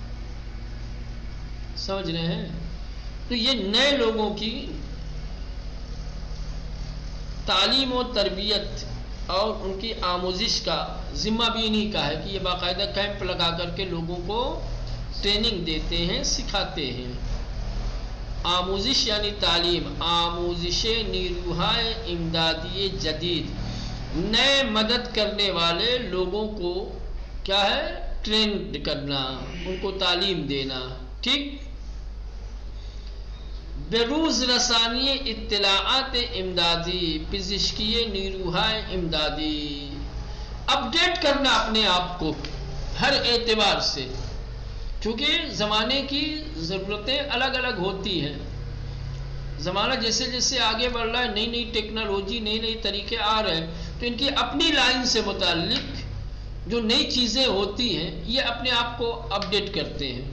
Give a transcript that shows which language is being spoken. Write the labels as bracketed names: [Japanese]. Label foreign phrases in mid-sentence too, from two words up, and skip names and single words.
[Urdu] سمجھ رہے ہیں؟ تو یہ نئے لوگوں کی تعلیم و تربیت اور ان کی آموزش کا ذمہ بھی انہی کا ہے کہ یہ باقاعدہ کیمپ لگا کر کے لوگوں کو ٹریننگ دیتے ہیں، سکھاتے ہیں. آموزش یعنی تعلیم. [Persian] آموزش نیروہائے امدادی جدید، [Urdu] نئے مدد کرنے والے لوگوں کو کیا ہے؟ ٹرینڈ کرنا، ان کو تعلیم دینا. ٹھیک. [Persian] بروز رسانی اطلاعات امدادی، پزشکی نیروہائے امدادی. [Urdu] اپڈیٹ کرنا اپنے آپ کو ہر اعتبار سے، چونکہ زمانے کی ضرورتیں الگ الگ ہوتی ہیں. زمانہ جیسے جیسے آگے بڑھ رہا ہے، نئی نئی ٹیکنالوجی، نئی نئی طریقے آ رہے ہیں، تو ان کی اپنی لائن سے متعلق جو نئی چیزیں ہوتی ہیں یہ اپنے آپ کو اپڈیٹ کرتے ہیں.